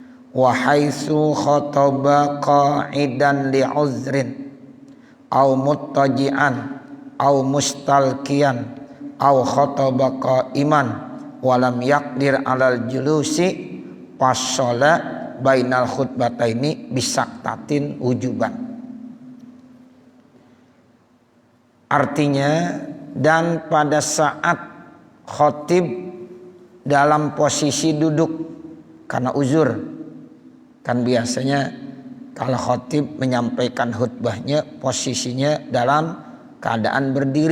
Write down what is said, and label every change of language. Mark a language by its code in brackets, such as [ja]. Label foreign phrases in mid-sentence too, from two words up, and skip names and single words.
[ar] وحيث خطب قاعدا لعذر أو مضطجعا أو مستلقيا أو خطب قائما ولم يقدر على الجلوس فصل بين الخطبتين بسكتة وجوبا. [id] Artinya, dan pada saat khatib dalam posisi duduk karena uzur, kan biasanya kalau khatib menyampaikan khutbahnya posisinya dalam keadaan berdiri.